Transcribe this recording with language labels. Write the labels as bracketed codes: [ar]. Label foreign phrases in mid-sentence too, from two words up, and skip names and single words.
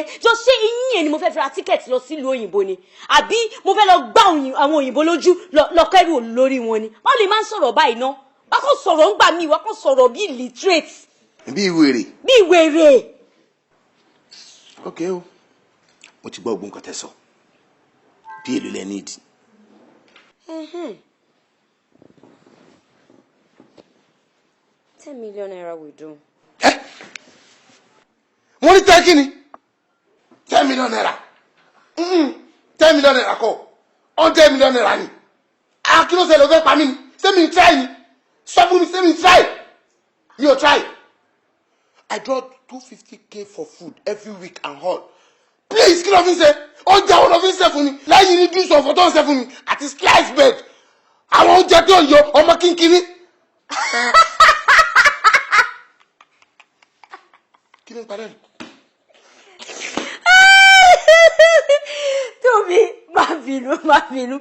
[yo] Jọ ṣé iyín ẹ̀ ni mo fẹ́ fi ra tíkẹ́ẹ̀tì lọ sílùú òyìnbó ni? Àbí mo fẹ́ lọ gbá àwọn òyìnbó lójú lọ kẹ́rù lórí wọn ni? Wọ́n lè máa ń sọ̀rọ̀ báyìí ná. Wá kàn sọ̀rọ̀ ń gbà mí, wá kàn sọ̀rọ̀ bí illiterate. Bí wèrè. Bí wèrè. Okay o, mo ti gbọ́ ogun nǹkan tẹ́ sọ. Bí èlò lẹ need. [en] 10 million naira will do. [yo] Mo ní tẹ́ kí ni? 10 million naira. 10 million naira kọ́. 100 million naira ni. Kí ló ṣe ló fẹ́ pa mí ni? Ṣé mi try ni? Sọ fún mi ṣé mi try? [en] You try. I draw 250k for food every week and all. Please, [yo] kí ló fi ṣe? Oúnjẹ wo ló fi ṣe fún mi? Lẹ́yìn ní juice ọ̀fọ̀ tó ń ṣe fún mi àti [en] slice bread. [yo] Àwọn oúnjẹ tó ń yọ ọmọ kínkínní. Kí ló ń parẹ́? Tóbi, má bínú.